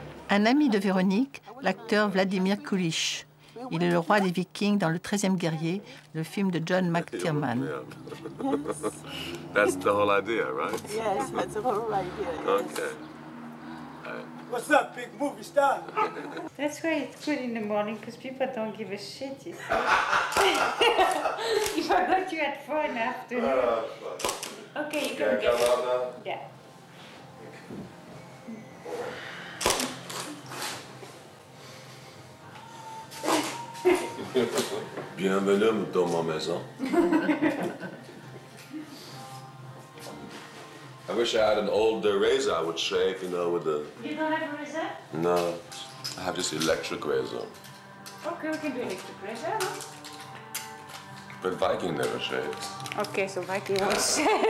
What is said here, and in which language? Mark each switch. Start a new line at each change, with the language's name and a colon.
French: Un ami de Véronique, l'acteur Vladimir Kulish. Il est le roi des Vikings dans Le 13e guerrier, le film de John McTiernan.
English: That's the whole idea, right? Yes, that's the whole idea. Yes. Okay. What's up, big movie star? That's why it's good in the morning, because people don't give a shit, you see. If I got you at 4 in the afternoon. Okay, you can get out now? Yeah.
French: Bienvenue dans ma maison.
English: I wish I had an old razor I would shave, with the... You don't have a razor? No, I have this electric razor. Okay, we can do electric razor, huh? But Viking never shaved. Okay, so Viking won't shave.